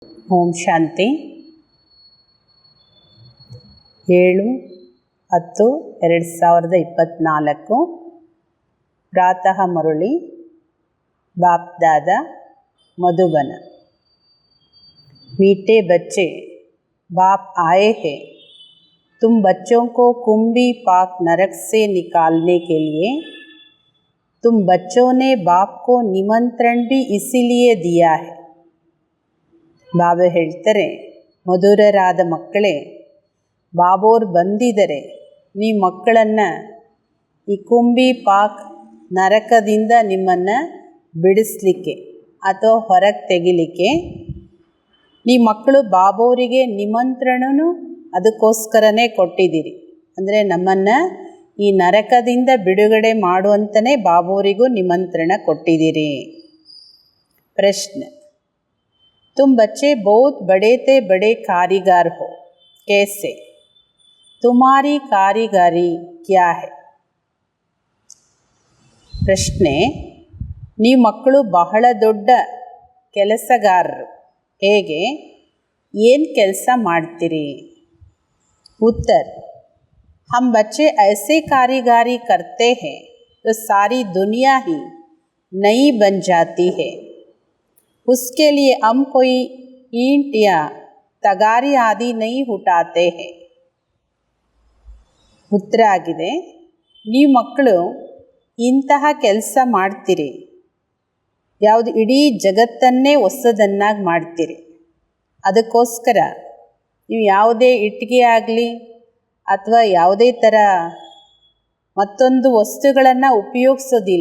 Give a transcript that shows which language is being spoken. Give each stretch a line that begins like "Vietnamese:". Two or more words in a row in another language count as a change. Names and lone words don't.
Kannada: ಓಂ ಶಾಂತಿ. 7/10/2024 ಪ್ರಾತಃ ಮುರಳಿ
Hindi: बाप दादा मधुबन। मीठे बच्चे, बाप आए हैं तुम बच्चों को कुंभी पाक नरक से निकालने के लिए। तुम बच्चों ने बाप को निमंत्रण भी इसीलिए दिया है।
Kannada: ಬಾಬಾ ಹೇಳ್ತಾರೆ, ಮಧುರರಾದ ಮಕ್ಕಳೇ, ಬಾಬೋರು ಬಂದಿದ್ದಾರೆ ನೀವು ಮಕ್ಕಳನ್ನು ಈ ಕುಂಭಿ ಪಾಕ್ ನರಕದಿಂದ ನಿಮ್ಮನ್ನು ಬಿಡಿಸ್ಲಿಕ್ಕೆ ಅಥವಾ ಹೊರಗೆ ತೆಗಿಲಿಕ್ಕೆ. ನೀವು ಮಕ್ಕಳು ಬಾಬೋರಿಗೆ ನಿಮಂತ್ರಣನೂ ಅದಕ್ಕೋಸ್ಕರನೇ ಕೊಟ್ಟಿದ್ದೀರಿ. ಅಂದರೆ ನಮ್ಮನ್ನು ಈ ನರಕದಿಂದ ಬಿಡುಗಡೆ ಮಾಡುವಂತಲೇ ಬಾಬೋರಿಗೂ ನಿಮಂತ್ರಣ ಕೊಟ್ಟಿದ್ದೀರಿ. ಪ್ರಶ್ನೆ,
Hindi: तुम बच्चे बहुत बड़े थे बड़े कारीगर हो, कैसे? तुम्हारी कारीगरी क्या है?
Kannada: ಪ್ರಶ್ನೆ, ನೀವು ಮಕ್ಕಳು ಬಹಳ ದೊಡ್ಡ ಕೆಲಸಗಾರರು, ಹೇಗೆ, ಏನು ಕೆಲಸ ಮಾಡ್ತೀರಿ?
Hindi: उत्तर, हम बच्चे ऐसे कारीगरी करते हैं तो सारी दुनिया ही नई बन जाती है। उसके लिए हम कोई ईंट या तगारी आदि नहीं उठाते हैं।
Kannada: ಉತ್ತರ ಆಗಿದೆ, ನೀವು ಮಕ್ಕಳು ಇಂತಹ ಕೆಲಸ ಮಾಡ್ತೀರಿ, ಯಾವುದು ಇಡೀ ಜಗತ್ತನ್ನೇ ಹೊಸದನ್ನಾಗಿ ಮಾಡ್ತೀರಿ. ಅದಕ್ಕೋಸ್ಕರ ನೀವು ಯಾವುದೇ ಇಟ್ಟಿಗೆ ಆಗಲಿ ಅಥವಾ ಯಾವುದೇ ಥರ ಮತ್ತೊಂದು ವಸ್ತುಗಳನ್ನು ಉಪಯೋಗಿಸೋದಿಲ್ಲ.